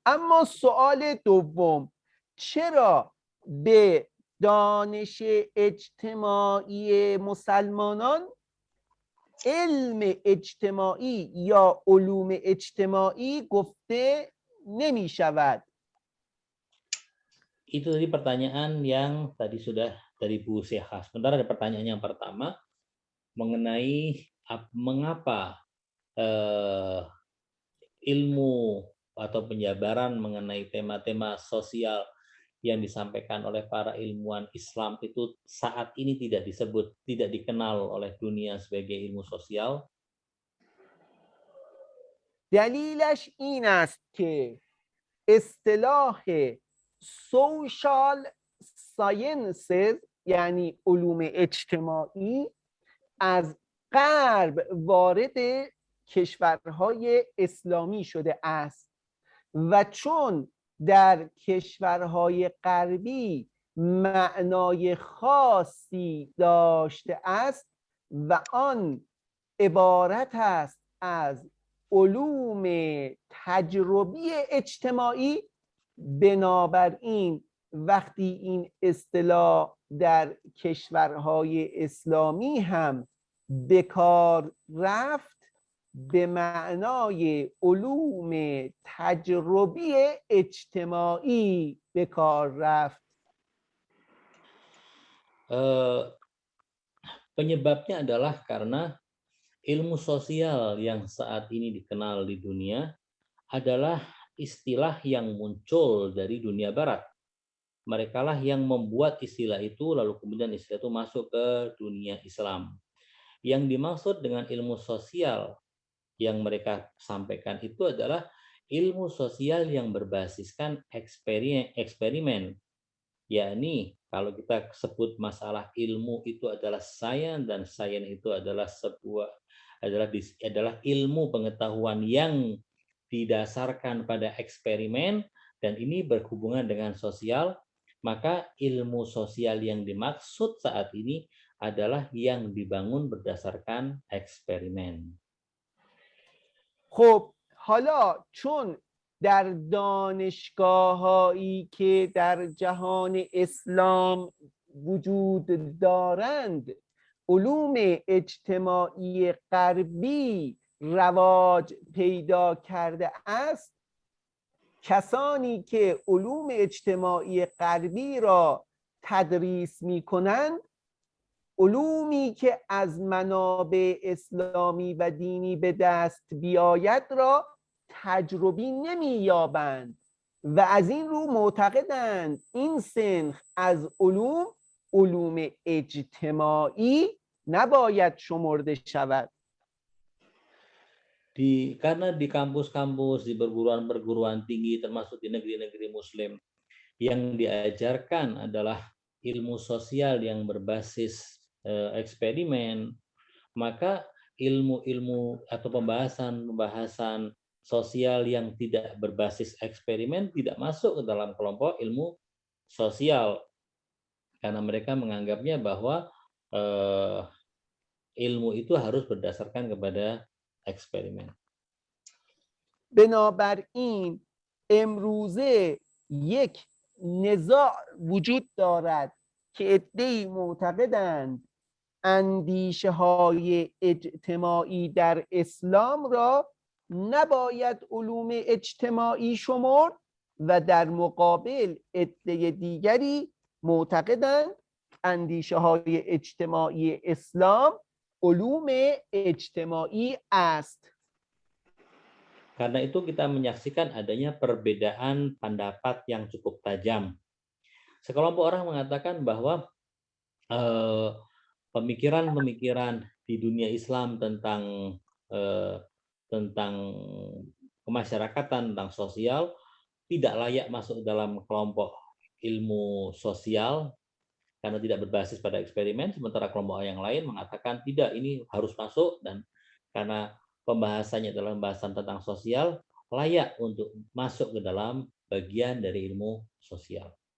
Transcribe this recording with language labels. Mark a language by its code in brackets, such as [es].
[fa] اما سوال دوم، چرا به دانش اجتماعی مسلمانان علم اجتماعی یا علوم اجتماعی گفته نمی شود؟ [id] Itu tadi pertanyaan yang tadi sudah dari Bu Syekha. Sementara ada pertanyaan yang pertama mengenai mengapa ilmu atau penjabaran mengenai tema-tema sosial yang disampaikan oleh para ilmuwan Islam itu saat ini tidak disebut, tidak dikenal oleh dunia sebagai ilmu sosial. [fa] دلیلش این است که اصطلاح social sciences یعنی علوم اجتماعی از غرب وارد کشورهای اسلامی شده است و چون در کشورهای غربی معنای خاصی داشته است و آن عبارت است از علوم تجربی اجتماعی، بنابراین وقتی این اصطلاح در کشورهای اسلامی هم به کار رفت به معنای علوم تجربی اجتماعی به کار رفت. [id] Penyebabnya adalah karena ilmu sosial yang saat ini dikenal di dunia adalah istilah yang muncul dari dunia barat. Mereka lah yang membuat istilah itu, lalu kemudian istilah itu masuk ke dunia Islam. Yang dimaksud dengan ilmu sosial yang mereka sampaikan itu adalah ilmu sosial yang berbasiskan eksperimen. Yakni kalau kita sebut masalah ilmu itu adalah sains, dan sains itu adalah adalah ilmu pengetahuan yang didasarkan pada eksperimen, dan ini berhubungan dengan sosial, maka ilmu sosial yang dimaksud saat ini adalah yang dibangun berdasarkan eksperimen. [fa] خب حالا چون در دانشگاه‌هایی که در جهان اسلام وجود دارند علوم اجتماعی غربی رواج پیدا کرده است، کسانی که علوم اجتماعی غربی را تدریس می‌کنند علومی که از منابع اسلامی و دینی به دست بیاید را تجربی نمی‌یابند و از این رو معتقدند این سنخ از علوم اجتماعی نباید شمرده شود. [id] Karena di kampus-kampus, di perguruan tinggi, termasuk di negeri-negeri Muslim, yang diajarkan adalah ilmu sosial yang berbasis eksperimen, maka ilmu-ilmu atau pembahasan sosial yang tidak berbasis eksperimen tidak masuk ke dalam kelompok ilmu sosial, karena mereka menganggapnya bahwa ilmu itu harus berdasarkan kepada eksperimen. [fa] بنابراین امروزه یک نزاع وجود دارد که عده‌ای معتقدند اندیشه های اجتماعی در اسلام را نباید علوم اجتماعی شمرد و در مقابل عده دیگری معتقدند اندیشه های اجتماعی اسلام علوم اجتماعی است. [id] Karena itu kita menyaksikan adanya perbedaan pendapat yang cukup tajam. Sekelompok orang mengatakan bahwa pemikiran-pemikiran di dunia Islam tentang kemasyarakatan, tentang sosial tidak layak masuk dalam kelompok ilmu sosial karena tidak berbasis pada eksperimen, sementara kelompok yang lain mengatakan tidak, ini harus masuk dan karena pembahasannya adalah pembahasan tentang sosial, layak untuk masuk ke dalam bagian dari ilmu sosial.